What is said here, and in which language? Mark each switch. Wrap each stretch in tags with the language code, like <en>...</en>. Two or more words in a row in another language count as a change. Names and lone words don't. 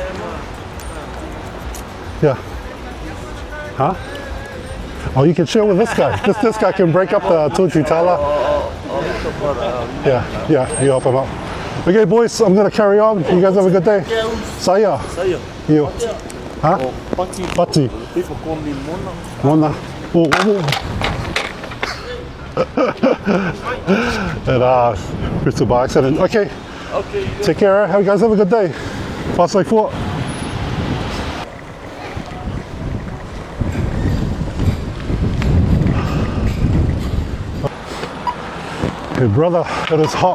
<en>Yeah. Huh? Oh, you can share with this guy. This guy can break up the tutitala. Yeah, you help him out. Okay, boys, I'm gonna carry on. You guys have a good day. Saya. Saya. You. Huh? Pati. Pati. People call me Mona. Mona. Oh, and it's a by accident. Okay. Okay. Take care. You guys have a good day. Pasai for. Hey brother, it is hot.</en>